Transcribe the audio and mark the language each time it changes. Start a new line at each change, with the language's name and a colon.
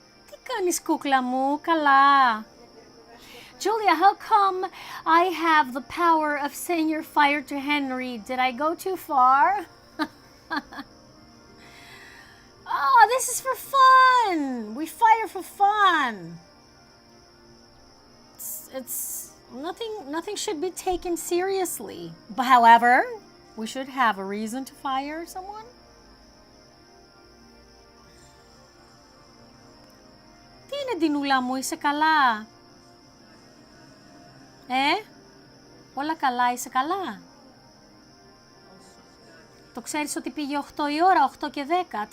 Greek: Τι κάνεις κούκλα μου, καλά.
English: Julia, how come I have the power of saying you're fired to Henry? Did I go too far? Oh, this is for fun. We fire for fun. It's nothing should be taken seriously. But however, we should have a reason to fire someone.
Greek: Τι είναι, Ντινούλα μου, είσαι καλά? Όλα καλά, είσαι καλά? Το ξέρεις ότι πήγε 8 η ώρα, 8 και 10.